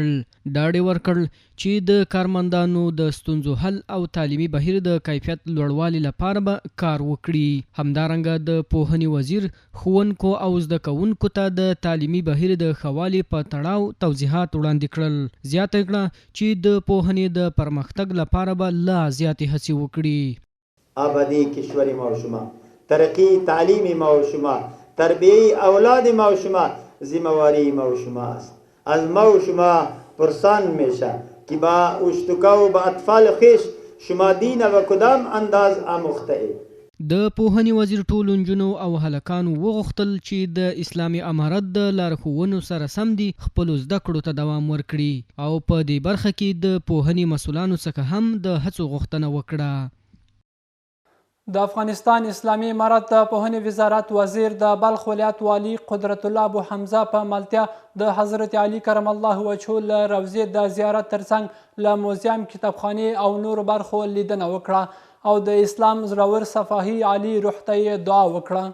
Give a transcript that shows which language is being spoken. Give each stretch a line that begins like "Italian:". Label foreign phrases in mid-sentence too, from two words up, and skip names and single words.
Pashto: ډاډ یې ورکړ چې د کارمندانو د ستونزو حل او تعلیمي بهیر د کیفیت لوړوالي لپاره به کار وکړي. همدارنګه د پوهنې وزیر ښوونکو او زده کوونکو ته د تعلیمي بهیر د ښه والي په تړاو توضیحات وړاندې کړل. زیاته کړه چې د پوهنې د پرمختګ لپاره به لا زیاتې هڅې وکړي.
Persian: آبادی کشور ما و شما، ترقی تعلیم ما و شما، تربیه اولاد ما و شما ذمه‌واری ما و شما است. از ما و شما پرسان میشه که با اشتکا و با اطفال خویش شما دین و کدام انداز آموخته اید.
Pashto: د پوهنې وزیر ټولو نجونو او هلکانو وغوښتل چې د اسلامي امارت د لارښوونو سره سم دي خپلو زده کړو ته دوام ورکړي او په دې برخه کې د پوهنې مسؤلانو څخه هم د هڅو غوښتنه وکړه. د افغانستان اسلامي امارت د پوهنې وزارت وزیر د بلخ ولایت والي قدرت الله ابو حمزه په ملتیا د حضرت علي کرم الله وجهه له روضې د زیارت ترڅنګ له موزیم، کتابخانې او نورو برخو لیدنه وکړه او د اسلام زړور صفاهي علي روح ته یې دعا وکړه.